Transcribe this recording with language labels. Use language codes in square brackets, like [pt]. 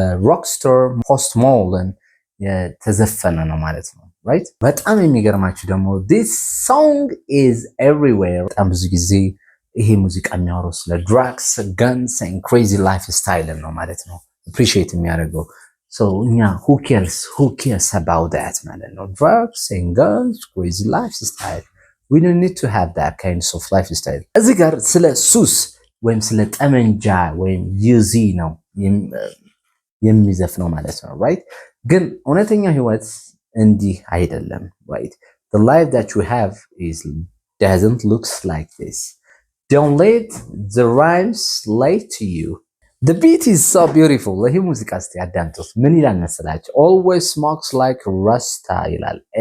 [am] Rockstar Post Malone የተዘፈነ ነው ማለት ነው, right? በጣም የሚገርማችሁ ደግሞ [en] this song is everywhere. [am] በጣም ብዙ ጊዜ ይሄ ሙዚቃ የሚያወራው ስለ [en] drugs, guns and crazy lifestyle [am] ነው ማለት ነው appreciate የሚያደርገው. [en] So እኛ who cares about that [am] ማለት ነው? [en] Drugs and guns, crazy lifestyle. We don't need to have that kind of lifestyle. [am] እዚህ ጋር ስለ ሱስ ወይም ስለ ጠመንጃ ወይም ዩዚ ነው የሚዘፍነው ማለት ነው, right? ግን እውነተኛ ህይወት እንዲህ አይደለም, right? [en] The life that you have doesn't look like this. Don't let the rhymes lie to you. The beat is so beautiful. [am] ይሄ ሙዚቃ እስቲ አዳምጡት። ምን ይላል መሰላችሁ? [en] Always smokes like Rasta [am] ይላል.